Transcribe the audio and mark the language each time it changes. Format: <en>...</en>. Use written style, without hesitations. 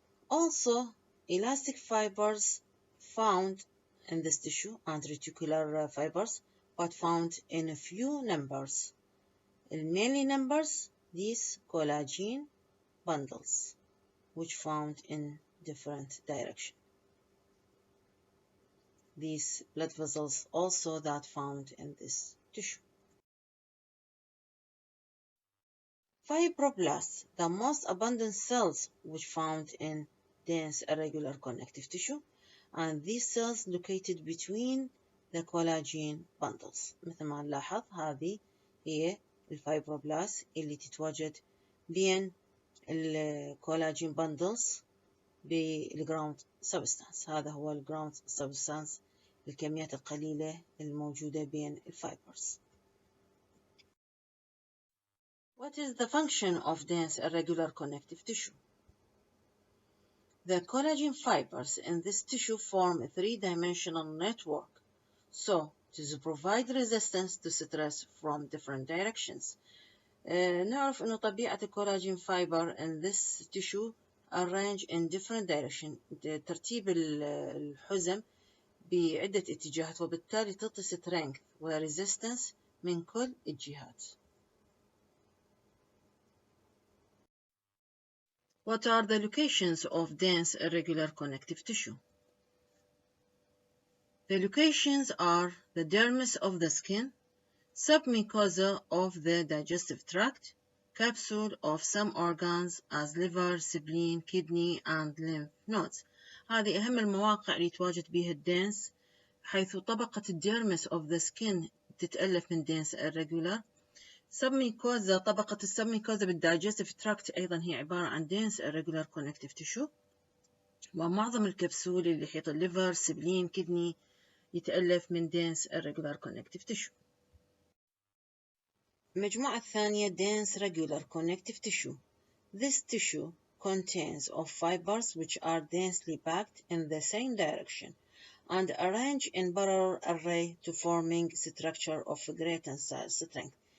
<en>Also, elastic fibers found in this tissue and reticular fibers, but found in a few numbers. Mainly numbers, these collagen bundles, which found in different direction. These blood vessels also that found in this tissue. Fibroblasts, the most abundant cells which found in dense irregular connective tissue, and these cells located between the collagen bundles.</en> <ar>مثل ما نلاحظ هذه هي الفايبروبلاست اللي تتواجد بين الكولاجين بندلز بالجراوند سبستانس. هذا هو الجراوند سبستانس، الكميات القليلة الموجودة بين الفايبرز.</ar> <en>What is the function of dense irregular connective tissue? The collagen fibers in this tissue form a three-dimensional network, so to provide resistance to stress from different directions.</en> <ar>نعرف إنه طبيعة الكولاجين</ar> <en>fiber in this tissue arranged in different direction.</en> <ar>ترتيب الحزم بعدة اتجاهات، وبالتالي تعطي strength و resistance من كل الجهات.</ar> <en>What are the locations of dense irregular connective tissue? The locations are the dermis of the skin, submucosa of the digestive tract, capsule of some organs as liver, spleen, kidney, and lymph nodes.</en> <ar>هذه أهم المواقع اللي يتواجد بها الدنس، حيث طبقة الديرمس of the skin تتألف من dense irregular. submucosa، طبقة السبميكوزا بالdigestive tract أيضا هي عبارة عن dense irregular connective tissue. ومعظم الكبسول اللي يحيط الليفر، سبلين، كدني يتألف من dense irregular connective tissue. المجموعة الثانية</ar> <en>dense regular connective tissue. This tissue contains of fibers which are densely packed in the same direction and arranged in parallel array to forming structure of great tensile strength.</en>